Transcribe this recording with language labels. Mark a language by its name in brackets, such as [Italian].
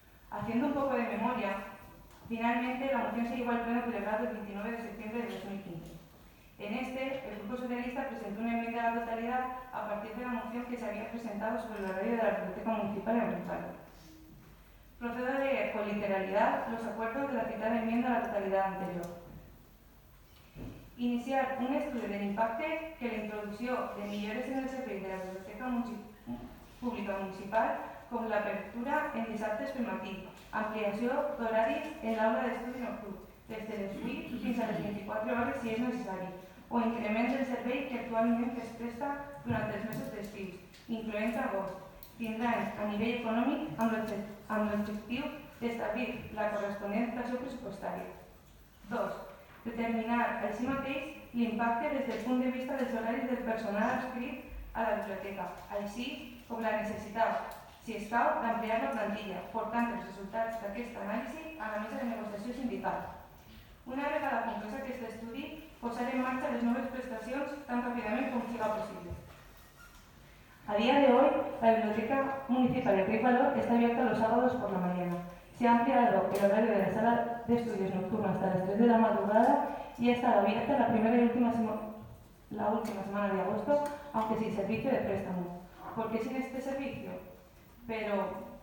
[Spanish] Haciendo un poco de memoria, finalmente la moción se llevó al pleno celebrado el 29 de septiembre de 2015. En este, el Grupo Socialista presentó una enmienda a la totalidad a partir de la moción que se había presentado sobre el horario de la Biblioteca Municipal en Enric Valor. Procedo a leer con literalidad los acuerdos de la citada enmienda a la totalidad anterior. [Catalan] Iniciar un estudio del impacto que la introducció de millores en el servei de la Biblioteca Pública Municipal, com l'apertura en dissabtes pel matí, ampliació d'horaris en l'aula d'estudi nocturn, des de les 8 fins a les 24 hores si és necessari, o increment del servei que actualment es presta durant els mesos d'estius, incloent agost. Tindran a nivell econòmic amb l'objectiu d'establir la corresponent dotació pressupostària. 2. Determinar així mateix l'impacte des del punt de vista dels horaris del personal adscrit a la biblioteca, així com la necessitat, si escau, d'ampliar la plantilla, portant els resultats d'aquesta anàlisi a la mesa de negociació sindical. Una vegada conclòs aquest estudi, posar en marxa les noves prestacions tan ràpidament com siga possible. [Spanish] A día de hoy, la Biblioteca Municipal de Enric Valor está abierta los sábados por la mañana. Se ha ampliado el horario de la sala de estudios nocturna hasta las 3 de la madrugada y ha estado abierta la primera y última semana de agosto, aunque sin servicio de préstamo. ¿Por qué sin este servicio? Pero